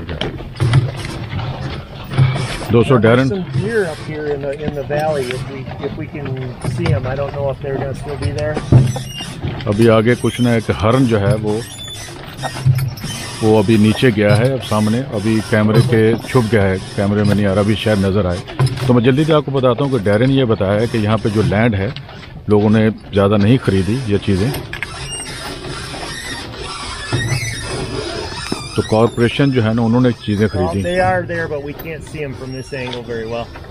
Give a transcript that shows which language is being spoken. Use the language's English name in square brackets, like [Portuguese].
[Hindi] दोस्तों Darren, [English] some deer up here in the valley if we can see them. I don't know if they're going to still be there. [Hindi] अभी आगे कुछ ना, एक हरण जो है वो अभी नीचे गया है, अब सामने अभी कैमरे के छुप गया है, कैमरे में नहीं आ रहा, अभी शायद नजर आए। तो मैं जल्दी से आपको बताता हूँ कि डैरन ये बताया है कि यहाँ पे जो लैंड है लोगों ने ज़्यादा नहीं खरीदी ये चीज़ें, तो कॉर्पोरेशन जो है ना उन्होंने चीज़ें खरीदी। [English] They are there, but we can't see them from this angle very well.